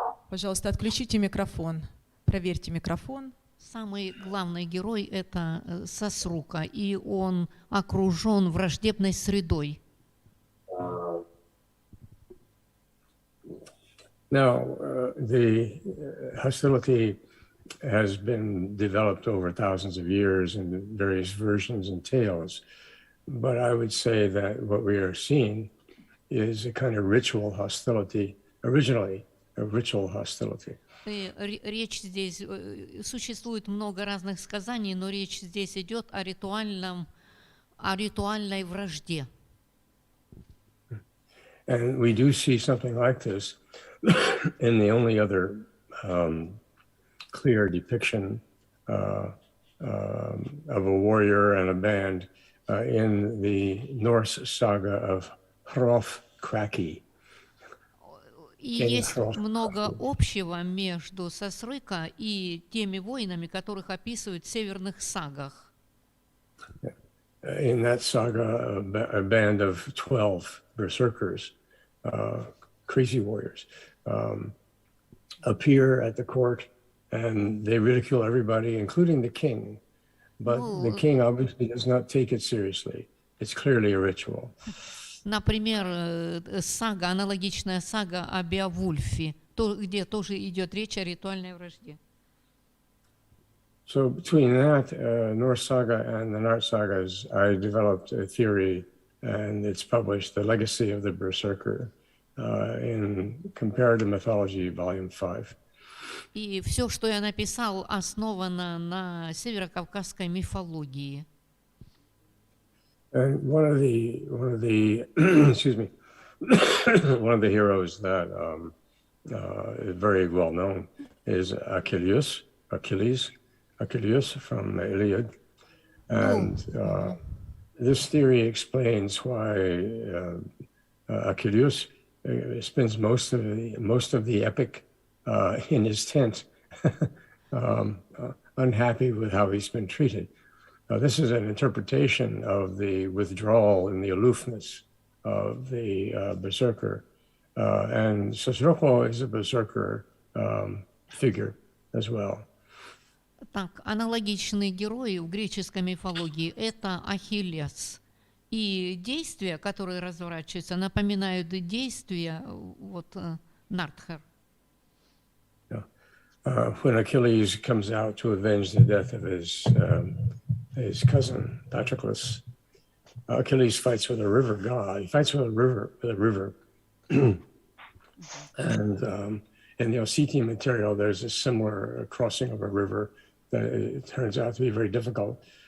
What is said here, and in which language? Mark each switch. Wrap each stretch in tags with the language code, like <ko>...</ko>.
<ru>Пожалуйста, отключите микрофон. Проверьте микрофон. Самый главный герой – это Сосрука, и он окружен враждебной средой.</ru> <en>Now, the hostility has been developed over thousands of years in various versions and tales, but I would say that what we are seeing is a kind of ritual hostility, originally a ritual hostility.</en> <ru>Речь здесь, существует много разных сказаний, но речь здесь идет о ритуальной вражде.</ru> <en>And we do see something like this in the only other clear depiction of a warrior and a band in the Norse saga of Hrolf-Kraki.</en> <ru>И есть много общего между Сосрыка и теми воинами, которых описывают в северных сагах.</ru> <en>In that saga, a band of 12 berserkers, crazy warriors, appear at the court, and they ridicule everybody, including the king. But the king obviously does not take it seriously. It's clearly a ritual.</en> <ru>Например, сага, аналогичная сага о Беовульфе, где тоже идет речь о ритуальной вражде.</ru> <en>So between that Norse saga and the Narts sagas, I developed a theory, and it's published, The Legacy of the Berserker, in Comparative Mythology, Volume 5.</en> <ru>И все, что я написал, основано на северокавказской мифологии.</ru> <en>And one of the excuse me, one of the heroes that is very well known is Achilles from the Iliad, and this theory explains why Achilles spends most of the epic in his tent unhappy with how he's been treated. This is an interpretation of the withdrawal and the aloofness of the berserker. And Sosroko is a berserker figure as well.</en> <ru>Так, аналогичные герои в греческой мифологии – это Ахиллес. И действия, которые разворачиваются, напоминают действия вот Нартхар.</ru> <en>When Achilles comes out to avenge the death of his cousin Patroclus, Achilles fights with a river god. He fights with a river. And in the Ossetian material, there's a similar crossing of a river that it turns out to be very difficult.</en>